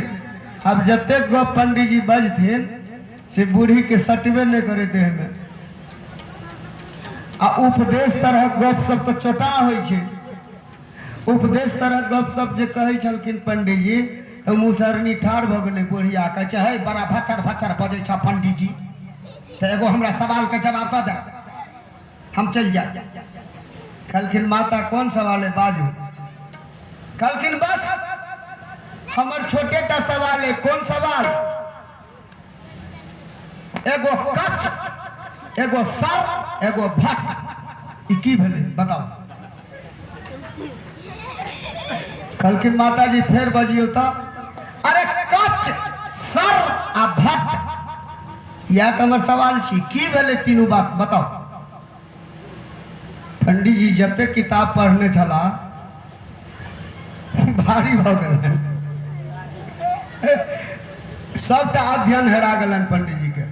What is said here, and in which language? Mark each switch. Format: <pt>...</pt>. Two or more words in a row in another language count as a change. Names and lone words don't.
<mai>अब जते गप पंडित जी बजथिन से बूढ़ी के सटबे नहीं करे देह में, आ उपदेश तरह गप सब तो चोटा होइ छे। उपदेश तरह गप सब जे कहे छलखिन पंडित जी तो मुसहरनी ठाड़ भ गेलै, बुढ़िया कहे है बड़ा भचर भचर बजे छ पंडित जी, तो एगो हमरा सवाल के जवाब दे, हम चल जाए। कहलखिन माता कौन सवाल है बाजू। कहलखिन बस हमर छोटे टा सवाल है। कौन सवाल। एगो कच, एगो सर, एगो भट, ई की भेलै बताओ। कहलखिन माता जी फिर बजियो तो। अरे कच, सर आ भट, यह तो हमर सवाल छी, की भेलै तीनों बात बताओ। पंडित जी जब तक किताब पढ़ने चला भारी भ गए, सबटा अध्ययन हेरा गलन पंडित जी के।</mai>